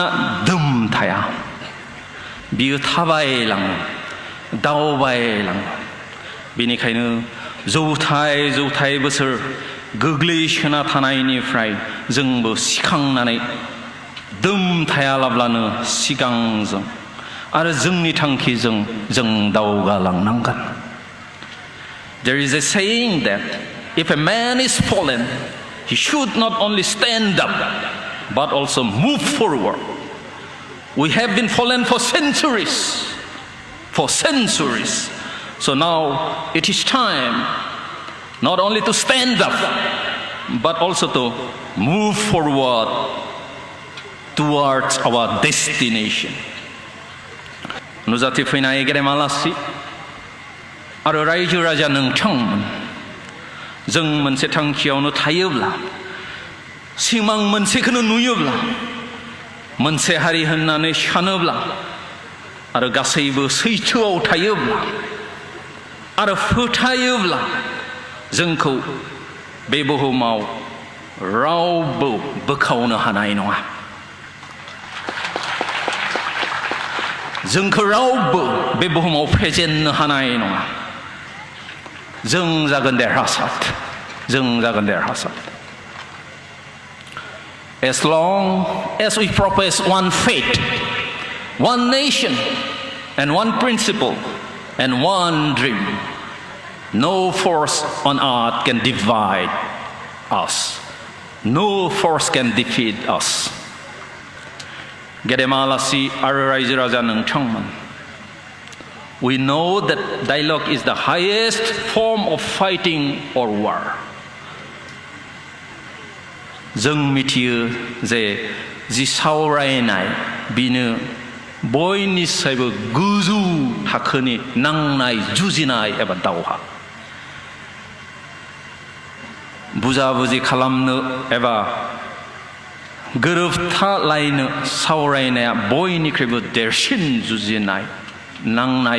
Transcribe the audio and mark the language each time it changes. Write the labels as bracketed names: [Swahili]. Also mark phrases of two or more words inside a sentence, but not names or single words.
[Bodo] दोम थाया बियो थाबायलाङो दावबायलाङो बेनिखायनो जौथाय बोसोर गोग्लैसोना थानायनिफ्राय जोंबो सिखांनानै दोम थायालाब्लानो सिगांजों आरो जोंनि थांखिजों जों दावगालांनांगोन [English] There is a saying that if a man is fallen he should not only stand up but also move forward We have been fallen for centuries So now it is time not only to stand up but also to move forward towards our destination [Bodo] नुजाथि फैनाय गेदेमा आलासि आरो रायजो राजा नोंथांमोन जों मोनसे थांखियावनो थायोब्ला सिमां मोनसेखौनो नुयोब्ला मोनसे हारि होननानै सानोब्ला आरो गासैबो सैथोआव थायोब्ला आरो फोथायोब्ला जोंखौ बे बुहुमाव रावबो बोखावनो हानाय नङा जोंखौ रावबो बे बुहुमाव फेजेननो हानाय नङा जों जागोन देरहासार [English] As long as we profess one faith, one nation, and one principle, and one dream, no force on earth can divide us. No force can defeat us. [Bodo] गेदेमा आलासि आरो रायजो राजा नोंथांमोन [English] We know that dialogue is the highest form of fighting or war. [Bodo] जों मिथियो जे जि सावरायनाय बिनो बयनिसायबो गोजौ थाखोनि नांनाय जुजिनाय एबा दावहा बुजाबुजि खालामनो एबा गोरोबथालायनो सावरायनाया बयनिख्रुइबो देरसिन जुजिनाय नांनाय